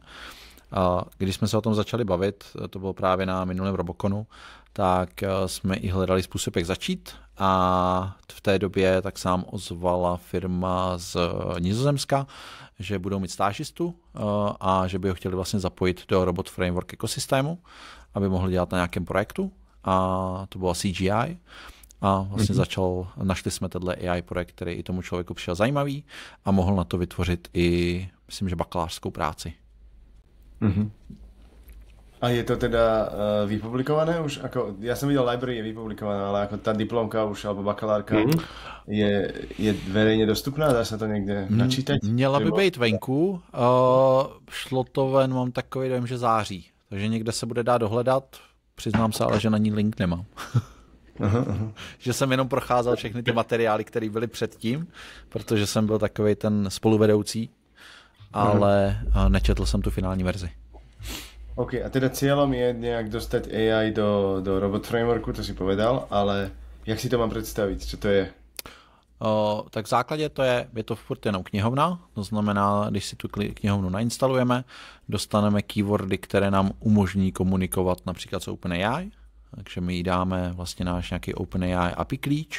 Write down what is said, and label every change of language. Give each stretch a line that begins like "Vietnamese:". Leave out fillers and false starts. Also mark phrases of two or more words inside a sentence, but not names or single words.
Czech: Když jsme se o tom začali bavit, to bylo právě na minulém Roboconu, tak jsme i hledali způsob, jak začít, a v té době tak sám ozvala firma z Nizozemska, že budou mít stážistu a že by ho chtěli vlastně zapojit do Robot Framework ekosystému, aby mohli dělat na nějakém projektu, a to bylo CGI. A vlastně našli jsme tenhle AI projekt, který i tomu člověku přišel zajímavý a mohl na to vytvořit i, myslím, že bakalářskou práci.
Slovak: A je to teda vypublikované už? Ako, ja som videl, library je vypublikovaná, ale ako tá diplomka už, alebo bakalárka je verejne dostupná? Dá sa to někde načítať?
Czech: Měla by být venku. Šlo to ven, mám takový dojem, že září. Takže někde se bude dát dohledat. Přiznám se, ale že na ní link nemám. Že jsem jenom procházel všechny ty materiály, které byly předtím, protože jsem byl takovej ten spoluvedoucí, ale nečetl jsem tu finální verzi. OK,
Slovak: a teda cieľom je nejak dostať AI do Robot Frameworku, to si povedal, ale
Czech: jak si to mám představit, co to je? Tak v základě je to furt jenom knihovna, to znamená, když si tu knihovnu nainstalujeme, dostaneme keywordy, které nám umožní komunikovat například s OpenAI. Takže my jí dáme vlastně náš nějaký OpenAI API klíč.